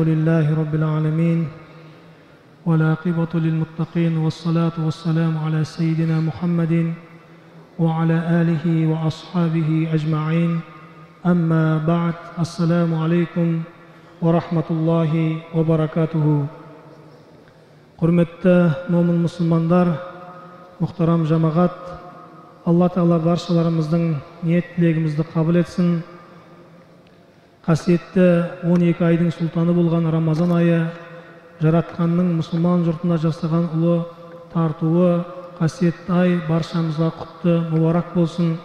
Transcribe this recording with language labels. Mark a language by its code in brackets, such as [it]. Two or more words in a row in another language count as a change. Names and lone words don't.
[ar] لله رب العالمين والعاقبة للمتقين والصلاة والسلام على سيدنا محمد وعلى آله وأصحابه أجمعين أما بعد السلام عليكم ورحمة الله وبركاته [kk] Құрметті момын мұсылмандар, мұхтарам жамағат, Алла Тағала баршаларымыздың ниет тілегімізді қабыл етсін. Қасиетті 12 айдың сұлтаны болған Рамазан айы, жаратқанның мұсылман жұртына жасаған ұлы тартуы, қасиетті ай баршамызға құтты мұбарак болсын.